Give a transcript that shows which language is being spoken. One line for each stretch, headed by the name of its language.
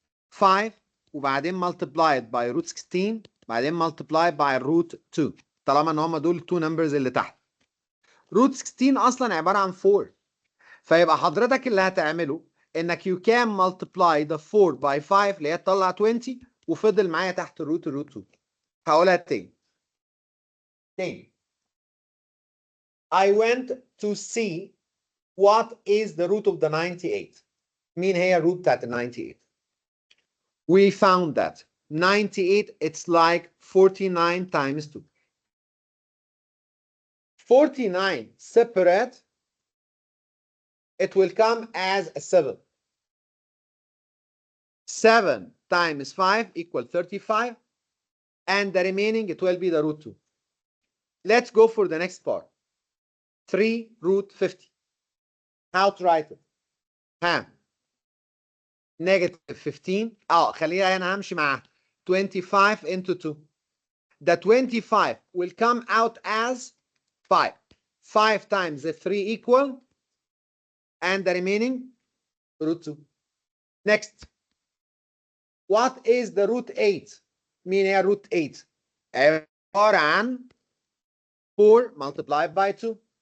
Arabic: 5 وبعدين
English: multiplied by root 16
Arabic: بعدين
English: multiplied by root 2
Arabic: طالما ان هم دول 2 numbers اللي تحت. root 16 اصلا عبارة عن 4 فيبقى حضرتك اللي هتعمله انك
English: you can multiply the 4 by 5
Arabic: اللي هي تطلع 20 وفضل معايا تحت الروت 2. هقولها تاني.
English: I went to see what is the root of the 98.
Arabic: مين هي الروت بتاعت ال 98؟
English: We found that 98 it's like 49 times 2. 49 separate, it will come as a 7. 7 times 5 equal 35, and the remaining it will be the root 2. Let's go for the next part. 3 root 50. How to write it? Negative 15.
Arabic: خلينا أنا همشي معاها.
English: 25 into 2. The 25 will come out as 5. 5 times the 3 equal, and the remaining root 2. Next. What is the root 8?
Arabic: مين هي root 8؟ عبارة عن 4
English: multiplied by 2.